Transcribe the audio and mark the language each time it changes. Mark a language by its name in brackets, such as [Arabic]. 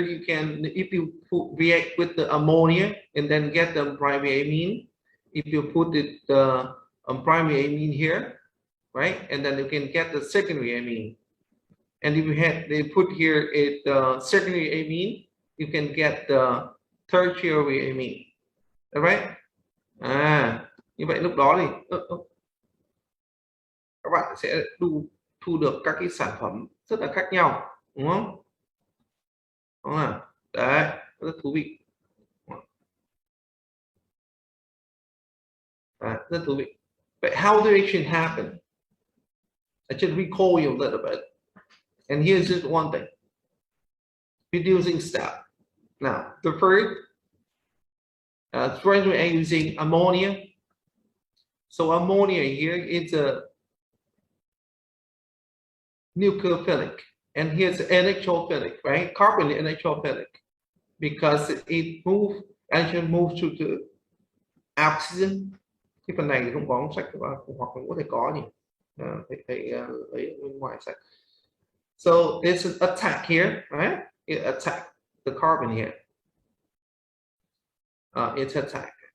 [English] You can, if you react with the ammonia and then get the primary amine, if you put it primary amine here, right, and then you can get the secondary amine. And if you had they put here it secondary amine, you can get the tertiary amine. All right? [Vietnamese] Như vậy lúc đó thì các bạn sẽ thu được các cái sản phẩm rất là khác nhau, đúng không? Đúng không? Đấy, rất thú vị. Đấy, rất thú vị. [English] But how the reaction happen? I should recall you a little bit. And here's just one thing. Reducing step. Now, the first, we're using ammonia. So ammonia here is a nucleophilic, and here's electrophilic, right? Carbon electrophilic, because it actually moves to the oxygen. [Vietnamese] Cái phần này thì không có sách hoặc không có thể có nhỉ? Phải lấy bên ngoài sách. [English] So it's an attack here, right? It attack the carbon here. It's attack.